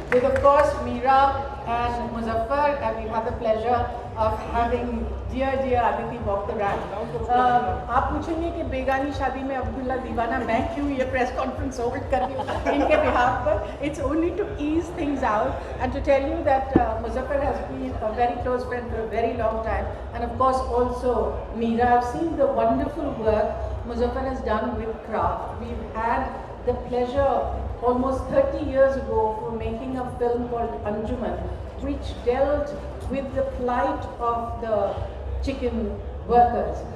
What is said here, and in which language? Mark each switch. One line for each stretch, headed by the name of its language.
English: With of course Meera and Muzaffar, and we've had the pleasure of having dear Aditi walk the ramp.
Hindi: आप पूछेंगे कि बेगानी शादी में अब्दुल्ला दीवाना मैं क्यों ये प्रेस कॉन्फ्रेंस होल्ड कर रही हूँ इनके behalf पर.
English: It's only to ease things out and to tell you that Muzaffar has been a very close friend for a very long time, and of course also Meera. I've seen the wonderful work Muzaffar has done with craft. We've had the pleasure almost 30 years ago for making a film called Anjuman, which dealt with the plight of the chicken workers.